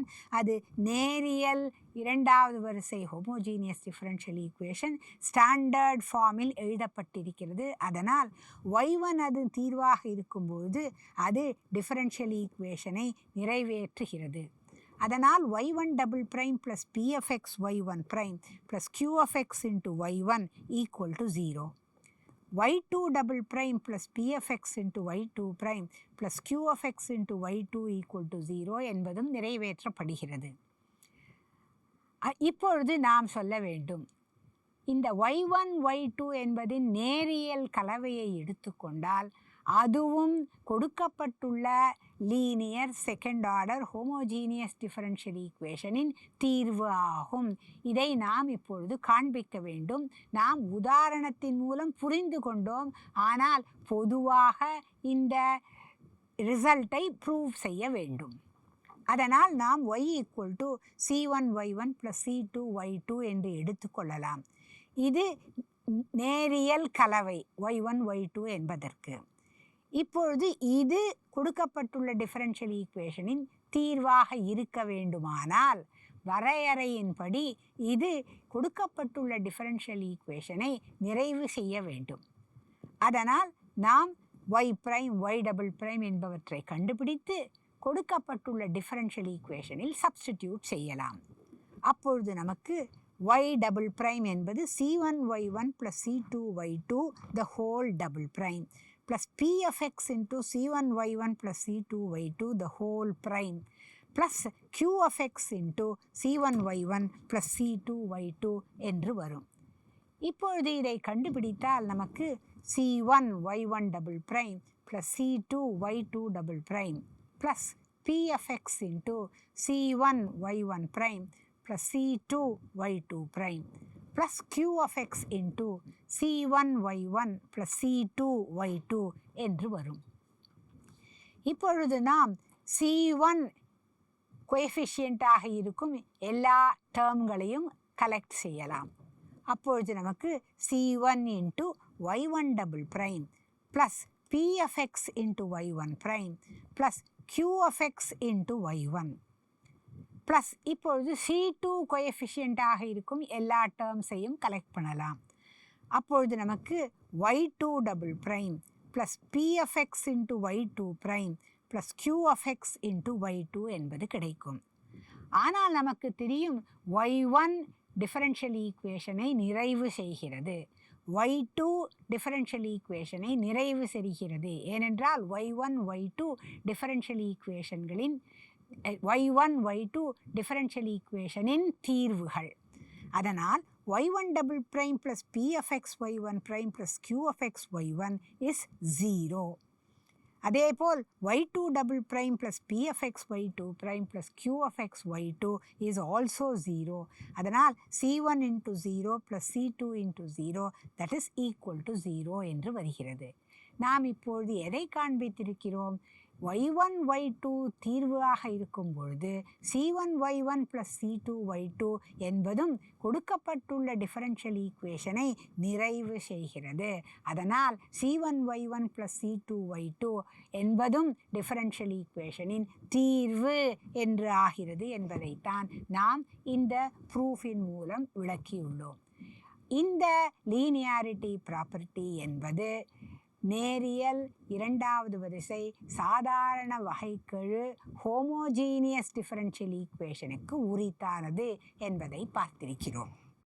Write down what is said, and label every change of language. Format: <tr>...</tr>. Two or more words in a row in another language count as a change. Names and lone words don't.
<ta>அது நேரியல் இரண்டாவது வரிசை</ta> <en>homogeneous differential equation standard</en> <ta>ஃபார்மில் எழுதப்பட்டிருக்கிறது. அதனால் y1 அது தீர்வாக இருக்கும்போது அது</ta> <en>differential equation</en> <ta>நிறைவேற்றுகிறது.</ta> <en>அதனால் y1" + p of x y1 prime plus q of x into y1 = 0. y2" + p of x into y2 prime plus q of x into y2 = 0</en> <ta>என்பதும் நிறைவேற்றப்படுகிறது. இப்பொழுது நாம் சொல்ல வேண்டும், இந்த y1 y2 என்பதின் நேரியல் கலவையை எடுத்துக்கொண்டால் அதுவும் கொடுக்கப்பட்டுள்ள</ta> <en>linear second order homogeneous differential equation</en> <ta>தீர்வு ஆகும். இதை நாம் இப்பொழுது காண்பிக்க வேண்டும். நாம் உதாரணத்தின் மூலம் புரிந்து கொண்டோம், ஆனால் பொதுவாக இந்த</ta> <en>result prove</en> <ta>செய்ய வேண்டும். அதனால் நாம் y = c1y1 + c2y2 என்று எடுத்துக்கொள்ளலாம். இது நேரியல் கலவை y1 y2 என்பதற்கு. இப்பொழுது இது கொடுக்கப்பட்டுள்ள</ta> <en>differential equation</en> <ta>தீர்வாக இருக்க வேண்டுமானால் வரையறையின்படி இது கொடுக்கப்பட்டுள்ள</ta> <en>differential equation</en> <ta>நிறைவு செய்ய வேண்டும். அதனால் நாம் y' y" என்பவற்றை கண்டுபிடித்து கொடுக்கப்பட்டுள்ள</ta> <en>differential equation substitute</en> <ta>செய்யலாம். அப்பொழுது நமக்கு</ta> <en>y" என்பது c1y1 + c2y2 the whole double prime plus p of x into c1y1 + c2y2 the whole prime plus q of x into c1y1 + c2y2</en> <ta>என்று வரும். இப்பொழுது இதை கண்டுபிடித்தால் நமக்கு</ta> <en>c1y1" plus c2y2" plus p of x into c1y1' plus c2y2' plus q of x into c1y1 plus c2y2</en> <ta>என்று வரும். இப்பொழுது நாம் c1 கோஎஃபிஷியண்ட்டாக இருக்கும் எல்லா</ta> <en>terms collect</en> <ta>செய்யலாம். அப்பொழுது நமக்கு</ta> <en>c1 into y1" plus p of x into y1' plus q of x into y1 ப்ளஸ்</en> <ta>இப்பொழுது c2 கோஎஃபிஷியண்ட்டாக இருக்கும் எல்லா டேர்ம்ஸையும் கலெக்ட் பண்ணலாம். அப்பொழுது நமக்கு</ta> <en>y2" ப்ளஸ் p of x into y2' ப்ளஸ் q of x into y2</en> <ta>என்பது கிடைக்கும். ஆனால் நமக்கு தெரியும் y1</ta> <en>differential equation</en> <ta>நிறைவு செய்கிறது, y2</ta> <en>differential equation</en> <ta>நிறைவு செய்கிறது. ஏனென்றால் y1 y2</ta> <en>differential equations</en> <ta>y1 y2</ta> <en>differential equation</en> <ta>தீர்வுகள்.</ta> <en>அதனால் y1" plus p of x y1' plus q of x y1 is 0. அதேபோல் y2" plus p of x y2' plus q of x y2 is also 0. அதனால் c1 into 0 plus c2 into 0 that is equal to 0</en> <ta>என்று வருகிறது. நாம் இப்பொழுது எதை காண்பித்திருக்கிறோம்? y1 y2 தீர்வாக இருக்கும் பொழுது c1y1 plus c2y2 என்பதும் கொடுக்கப்பட்டுள்ள</ta> <en>differential equation</en> <ta>நிறைவு செய்கிறது. அதனால் c1y1 plus c2y2 என்பதும்</ta> <en>differential equation</en> <ta>தீர்வு என்று ஆகிறது என்பதைத்தான் நாம் இந்த ப்ரூஃபின் மூலம் விளக்கியுள்ளோம். இந்த</ta> <en>linearity property</en> <ta>என்பது நேரியல் இரண்டாவது வரிசை சாதாரண வகைக்கெழு</ta> <en>homogeneous differential equation</en> <ta>உரித்தானது என்பதை பார்த்திருக்கிறோம்.</ta>